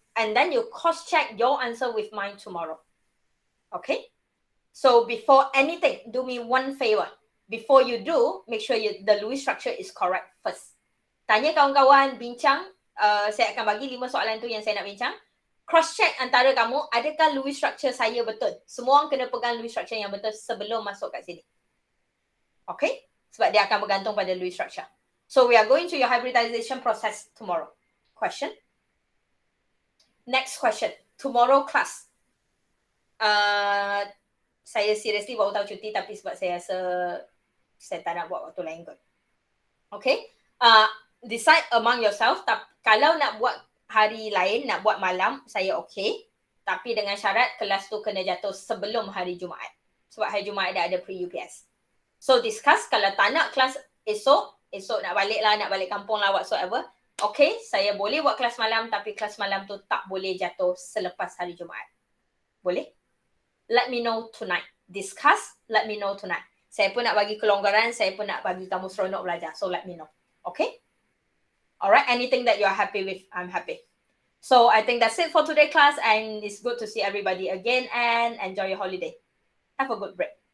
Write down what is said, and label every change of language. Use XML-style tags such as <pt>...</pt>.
<en>And then you cross check your answer with mine tomorrow. Okay? So before anything, do me one favor. Before you do, make sure the Lewis structure is correct first.</en> <ms>Tanya kawan-kawan, bincang. Saya akan bagi 5 soalan tu yang saya nak bincang. Cross check antara kamu, adakah Lewis structure saya betul? Semua orang kena pegang Lewis structure yang betul sebelum masuk kat sini. Okay? Sebab dia akan bergantung pada Lewis structure.</ms> <en>So we are going to your hybridization process tomorrow. Question? Next question. Tomorrow class.</en> <ms>Saya seriously baru tahu cuti tapi sebab saya rasa saya tak nak buat waktu lain kot. Okay?</ms> <en>Decide among yourself.</en> <ms>Kalau nak buat hari lain, nak buat malam, saya okay. Tapi dengan syarat kelas tu kena jatuh sebelum hari Jumaat. Sebab hari Jumaat dah ada pre-UPS. So discuss, kalau tak nak kelas esok nak balik lah, nak balik kampung lah, whatsoever. Okay, saya boleh buat kelas malam tapi kelas malam tu tak boleh jatuh selepas hari Jumaat. Boleh?</ms> <en>Let me know tonight. Discuss, let me know tonight.</en> <ms>Saya pun nak bagi kelonggaran, saya pun nak bagi kamu seronok belajar.</ms> <en>So let me know.</en> <ms>Okay?</ms> <en>Alright, anything that you are happy with, I'm happy. So I think that's it for today class, and it's good to see everybody again, and enjoy your holiday. Have a good break.</en>